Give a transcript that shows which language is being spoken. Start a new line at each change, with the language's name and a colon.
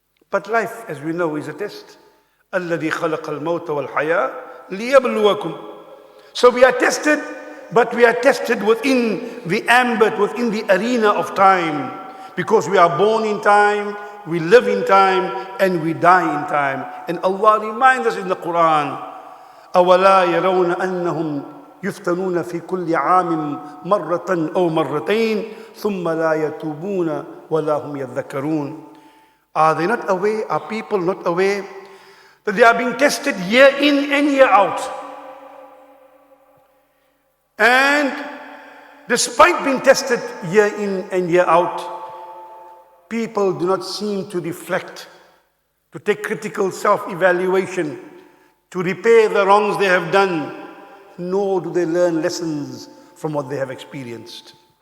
English: But life, as we know, is a test.
Arabic: الَّذِي خَلَقَ الْمَوْتَ وَالْحَيَاةَ لِيَبْلُوَكُمْ.
English: So we are tested, but we are tested within the ambit, within the arena of time, because we are born in time, we live in time, and we die in time. And Allah reminds us in the Quran,
Arabic: أَوَلَا يَرَوْنَ أَنَّهُمْ يُفْتَنُونَ فِي كُلِّ عَامٍ مَرَّةً أَوْ مَرَّتَيْنِ ثُمَّ لَا يَتُوبُونَ وَلَا هُمْ يَذَّكَّرُونَ.
English: Are they not aware, are people not aware that they are being tested year in and year out? And despite being tested year in and year out, people do not seem to reflect, to take critical self-evaluation, to repair the wrongs they have done, nor do they learn lessons from what they have experienced.